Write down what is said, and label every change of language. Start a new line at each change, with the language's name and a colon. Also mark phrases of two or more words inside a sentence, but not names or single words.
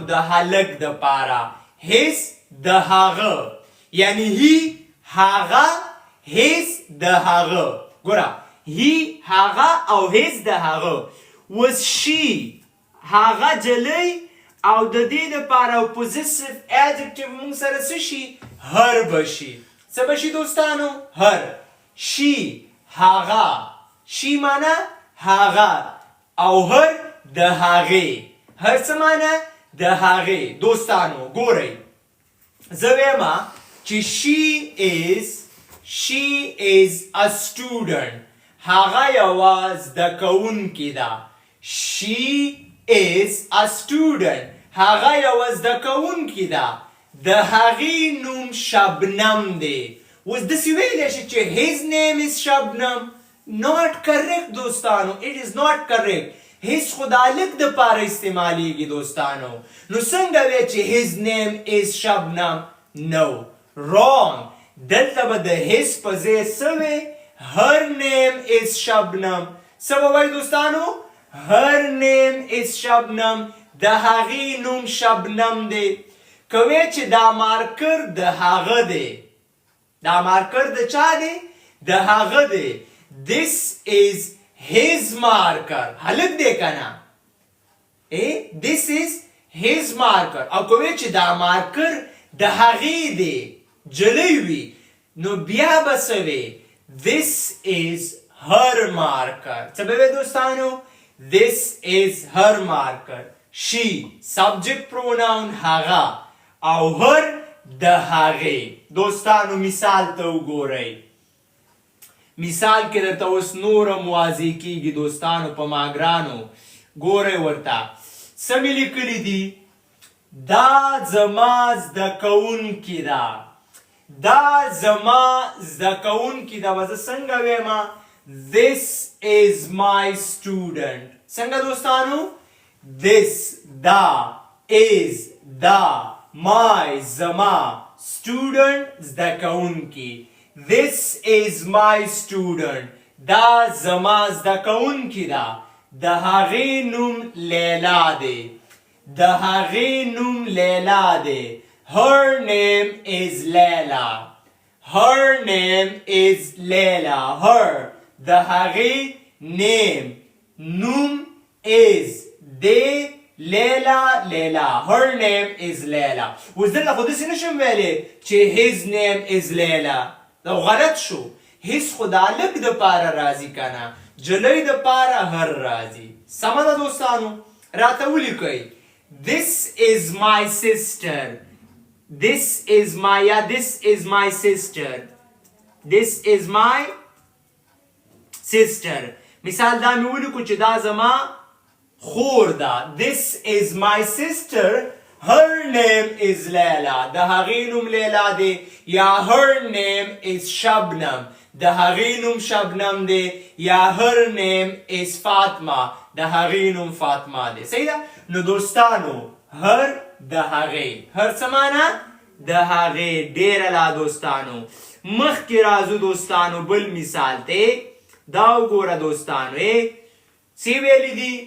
Pashto: د هلک دپاره. هیڅ د هغه یعنی هی هغه هیڅ د هغه. ګوره هی هغه او هیڅ د هغه. اوس شي هغه جلی او د دې دپاره
English: possessive adjective
Pashto: مونږ سره څه شي؟ هر به شي. څه به شي دوستانو؟ هر. شي هغه. شي معنی هغه او هر د هغې. هر څه معنی؟ د هغې. دوستانو ګورئ زه ویمه چې
English: she is a student.
Pashto: هغه یوه زده کوونکې ده.
English: she is a student.
Pashto: هغه یوه زده کوونکې ده. د هغې نوم شبنم دی. اوس داسې ویلی شي چې
English: his name is
Pashto: شبنم.
English: not correct دوستانو. it is not correct.
Pashto: his خو د هلک دپاره استعمالیږي دوستانو. نو څنګه وی چې
English: his name is
Pashto: شبنم؟ no.
English: wrong.
Pashto: دلته به د his په ځای څه وی؟
English: her name is
Pashto: شبنم. څه به وایي دوستانو؟
English: her name is
Pashto: شبنم. د هغې نوم شبنم دی. که وی چې دا مارکر د هغه دی. دا مارکر د چا دی؟ د هغه دی.
English: this is his marker.
Pashto: هلک دی که نه؟
English: this is his marker.
Pashto: او که وی چې دا مارکر د هغې دی جلی وي نو بیا به څه وی؟
English: this is her marker.
Pashto: څه به وی دوستانو؟
English: this is her marker. she subject pronoun
Pashto: هغه او her د هغې. دوستانو مثال ته وګورئ. مثال کې درته اوس نورم واضح کېږي دوستانو په ما ګرانو. ګورئ ورته څه مې لیکلي دي؟ دا زما زده کوونکې ده. دا زما زده کوونکې ده. به زه څنګه ویمه؟
English: this is my student.
Pashto: څنګه دوستانو؟ this دا is دا my زما student زده کوونکې.
English: this is my student.
Pashto: دا زما زده کوونکی ده. د هغې نوم لیلا دی. د هغې نوم لیلا دی.
English: Her name is Leila. Her name is Leila. Her.
Pashto: د هغې name. نوم is. دی. لیلا لیلا.
English: Her name is Leila.
Pashto: اوس دلته خو داسې نشم ویلی چې
English: his name is
Pashto: Leila. دا غلط شو. هیڅ خو د هلک دپاره راځي که نه. جلۍ دپاره هر راځي. سمه ده دوستانو؟ راته ولیکئ.
English: This is my sister. This is my sister. This is my sister.
Pashto: مثال دا مې ولیکو چې دا زما خور ده.
English: This is my sister. Her name is Leila.
Pashto: د هغې نوم لیلا دی. یا
English: her name is
Pashto: شبنم. د هغې نوم شبنم دی. یا
English: her name is
Pashto: فاطمه. د هغې نوم فاطمه دی. صحیح ده؟ نو دوستانو هر د هغې. هر څه معنی؟ د هغې. ډېره لا دوستانو. مخکې راځو دوستانو بل مثال ته. دا وګوره دوستانو. څه ویلي دي؟